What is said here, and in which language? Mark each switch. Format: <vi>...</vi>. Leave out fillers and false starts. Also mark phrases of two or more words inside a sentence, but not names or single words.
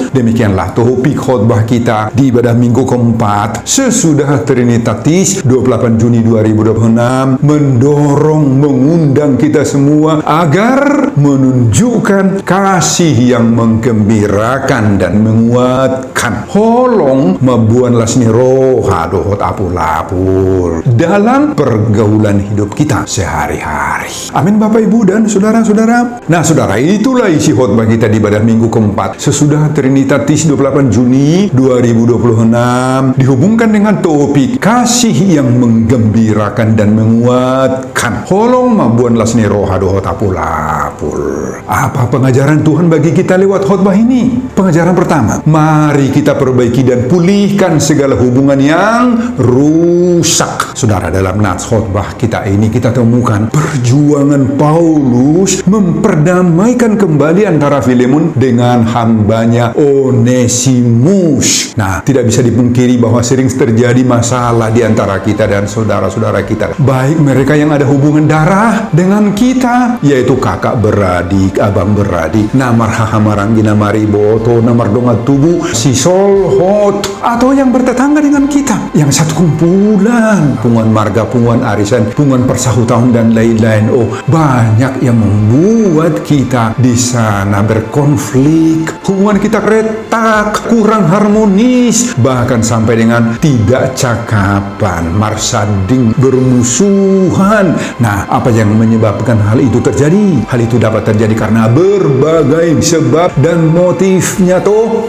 <id>Demikianlah topik khotbah kita di ibadah minggu keempat sesudah Trinitatis 28 Juni 2026, mendorong, mengundang kita semua agar menunjukkan kasih yang menggembirakan dan menguatkan.</id> <bbc>Holong mabuan lasni roha dohot apul-apul</bbc> <id>dalam pergaulan hidup kita sehari-hari. Amin, Bapak, Ibu, dan saudara-saudara. Nah, saudara, itulah isi khotbah kita di ibadah minggu keempat sesudah Trinitatis 28 Juni 2026, dihubungkan dengan topik kasih yang menggembirakan dan menguatkan.</id> <bbc>Holong mabuan Tuhan lasni roha doho tapulapul.</bbc> <id>Apa pengajaran Tuhan bagi kita lewat khotbah ini? Pengajaran pertama, mari kita perbaiki dan pulihkan segala hubungan yang rusak. Saudara, dalam nats khotbah kita ini kita temukan perjuangan Paulus memperdamaikan kembali antara Filemon dengan hambanya Onesimus. Nah, tidak bisa dipungkiri bahwa sering terjadi masalah di antara kita dan saudara-saudara kita, baik mereka yang ada hubungan darah dengan kita, yaitu kakak beradik, abang beradik,</id> <bbc>namar hahamaranggina mariboto, namar dongat tubuh, si solhot,</bbc> <id>atau yang bertetangga dengan kita, yang satu kumpulan, punguan marga, punguan arisan, punguan persahutahun dan lain-lain. Oh, banyak yang membuat kita di sana berkonflik, hubungan kita retak, kurang harmonis, bahkan sampai dengan tidak cakapan, marsading, bermusuhan. Nah, apa yang menyebabkan hal itu terjadi? Hal itu dapat terjadi karena berbagai sebab dan motifnya toh.</id>